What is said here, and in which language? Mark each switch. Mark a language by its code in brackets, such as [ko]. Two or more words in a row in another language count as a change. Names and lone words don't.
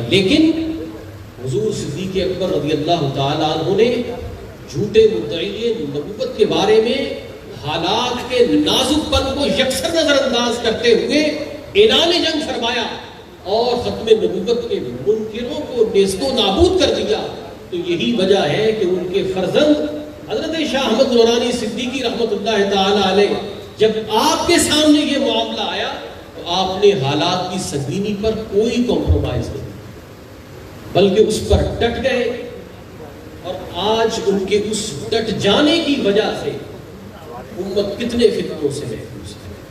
[ur] لیکن حضور صدیق اکبر [ar] رضی اللہ تعالیٰ عنہ [ur] نے جھوٹے مدعی نبوت کے بارے میں حالات کے نازک پن کو یکسر نظر انداز کرتے ہوئے اعلان جنگ فرمایا اور ختم نبوت کے منکروں کو نیست و نابود کر دیا۔ تو یہی وجہ ہے کہ ان کے فرزند حضرت شاہ احمد نورانی صدیقی [ar] رحمۃ اللہ تعالی علیہ [ur] جب آپ کے سامنے یہ معاملہ آیا تو آپ نے حالات کی سنگینی پر کوئی کمپرومائز نہیں، بلکہ اس پر ڈٹ گئے، اور آج ان کے اس ڈٹ جانے کی وجہ سے امت کتنے فتنوں سے محفوظ ہے۔